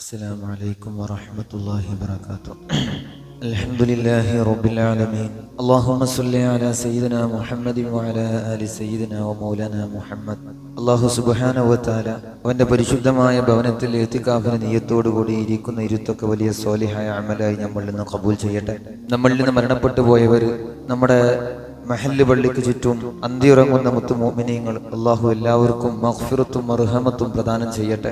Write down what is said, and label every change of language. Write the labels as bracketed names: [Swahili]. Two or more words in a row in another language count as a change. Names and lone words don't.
[Arabic] السلام عليكم ورحمة الله وبركاته. الحمد لله رب العالمين. اللهم صل على سيدنا محمد وعلى آل سيدنا ومولانا محمد. الله سبحانه وتعالى [Malayalam] അവന്റെ പരിശുദ്ധമായ ഭവനത്തിൽ ഇത്തികാഫിന് നിയ്യത്തോടു കൂടി ഇരിക്കുന്ന ഇരുത്തൊക്കെ വലിയ സ്വാലിഹായ അമലായി നമ്മളിൽ നിന്ന് ഖബൂൽ ചെയ്യട്ടെ. നമ്മളിൽ നിന്ന് മരണപ്പെട്ടു പോയവർ, നമ്മുടെ മഹല്ല് പള്ളിക്ക് ചുറ്റും അന്തിയുറങ്ങുന്ന മുത്തു മുഅ്മിനീങ്ങൾ, അള്ളാഹു എല്ലാവർക്കും മഗ്ഫിറത്തും മർഹമത്തും പ്രദാനം ചെയ്യട്ടെ.